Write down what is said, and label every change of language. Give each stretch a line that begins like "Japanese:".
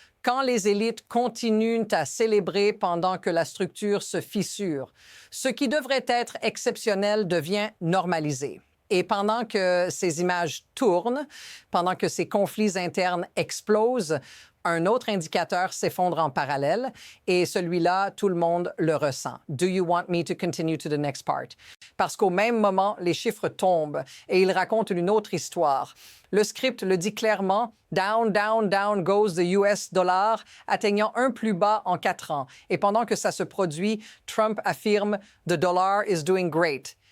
French: Quand les élites continuent à célébrer pendant que la structure se fissure, ce qui devrait être exceptionnel devient normalisé. Et pendant que ces images tournent, pendant que ces conflits internes explosent, un autre indicateur s'effondre en parallèle et celui-là, tout le monde le ressent.
English: Do you want me to continue to the next part?
French: Parce qu'au même moment, les chiffres tombent et ils racontent une autre histoire. Le script le dit clairement,
English: down, down, down goes the US dollar,
French: atteignant un plus bas en 4 ans. Et pendant que ça se produit, Trump affirme,
English: the dollar is doing great.